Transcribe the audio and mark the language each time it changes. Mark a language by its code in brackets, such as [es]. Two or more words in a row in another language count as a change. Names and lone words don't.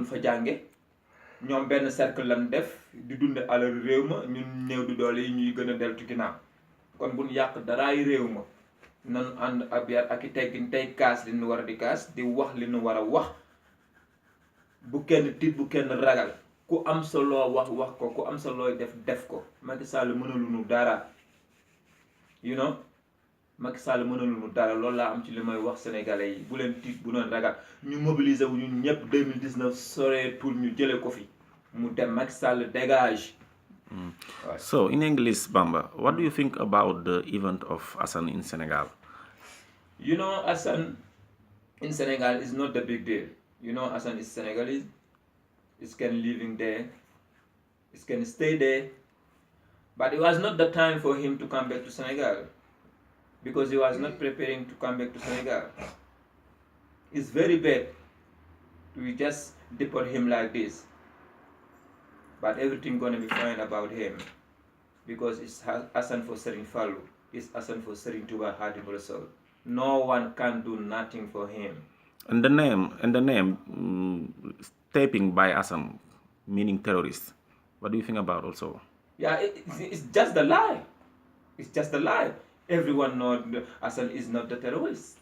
[wo] fa jànge ñoom benn cercle lan def di dunde alal réew ma ñun néew di doole yi ñuy gën a deltu ginnaaw kon bu nu yàq daraay réew ma nanu ànd ab yar ak i teggin tey kaas li nu war a di kaas di wax li nu war a wax bu kenn tiit bu kenn ragal ku am sa loo wax ko ku am sa looy def ko Macky Sall mënaluñu dara Macky Sall mënaluñu dara loolu laa am ci li may wax sénégalais yi bu leen tiit bu leen ragal ñu mobiliser wu ñun ñëpp 2019 soreetul ñu jële ko fi mu dem Macky Sall dégage. [en] So in English, Bamba, what do you think about the event of Assane in Senegal? Assane in Senegal is not the big deal. Assane is Senegalese. He can living there. He can stay there. But it was not the time for him to come back to Senegal because he was not preparing to come back to Senegal. It's very bad to just deport him like this. But everything gonna be fine about him because it's Assane for Serigne Fallou. It's Assane for Serigne Touba Khadimou Rassoul. No one can do nothing for him. And the name taping by Assane, meaning terrorist. What do you think about also? Yeah, it's just a lie. It's just a lie. Everyone knows Assane is not the terrorist.